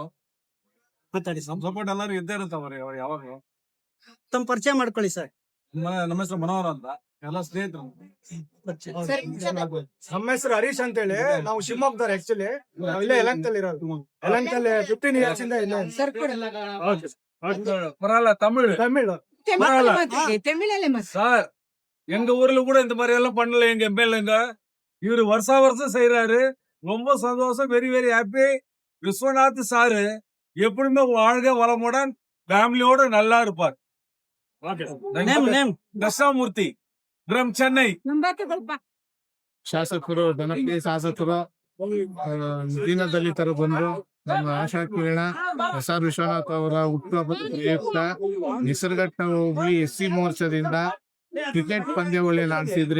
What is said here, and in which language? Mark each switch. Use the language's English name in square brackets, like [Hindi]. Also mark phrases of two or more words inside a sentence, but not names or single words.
[Kannada] ಮಾತಾಡಿ ಸರ್. ಸಪೋರ್ಟ್ ಎಲ್ಲರೂ ಇದ್ದೇ ಇರುತ್ತೆ ಅವ್ರು ಯಾವಾಗಲೂ. ತಮ್ಮ ಪರಿಚಯ ಮಾಡ್ಕೊಳ್ಳಿ ಸರ್. ನಮ್ಮ ಹೆಸರು ಮನೋಹರ್ ಅಂತ, ಎಲ್ಲ ಸ್ನೇಹಿತರು. ನಮ್ಮ ಹೆಸರು ಹರೀಶ್ ಅಂತ ಹೇಳಿ, ನಾವು ಶಿವಮೊಗ್ಗದವ್ರು. ಆಕ್ಚುಲಿ ನಾವು ಇಲ್ಲೇ ಯಲಹಂಕದಲ್ಲಿ ಇರೋದು. ಯಲಹಂಕಲ್ಲಿ 15 ಇಯರ್ಸ್ ಇಂದ ಇಲ್ಲೇ. [Tamil] பரவாயில்ல, தமிழ் ತಮಿಳ್ சார். எங்க ஊர்ல கூட இந்த மாதிரி எல்லாம் பண்ணல எங்க எம்எல்ஏங்க. இவரு வருஷம் செய்யறாரு. ரொம்ப சந்தோஷம், [English] very very happy. [Tamil] விஸ்வநாத் சாரு எப்படியுமே வாழ்க வளமுடன் ஃபேமிலியோட நல்லா இருப்பார். [English] ದಶಾಮೂರ್ತಿ ಫ್ರಮ್ ಚೆನ್ನೈ. [Kannada] ಶಾಸಕರು, ಜನಪ್ರಿಯ ಶಾಸಕರು, ದೀನ ದಲಿತರು ಬಂದು ನಮ್ಮ ಆಶಾ ಕಿರಣ SR ವಿಶ್ವನಾಥ್ ಅವರ ಹುಟ್ಟುಹಬ್ಬದ ಪ್ರಯುಕ್ತ ನಿಸರ್ಘಟ್ಟ ಹೋಬಳಿ SC ಮೋರ್ಚಾದಿಂದ ಕ್ರಿಕೆಟ್ ಪಂದ್ಯಾವಳಿ ನಡೆಸಿದ್ರಿ.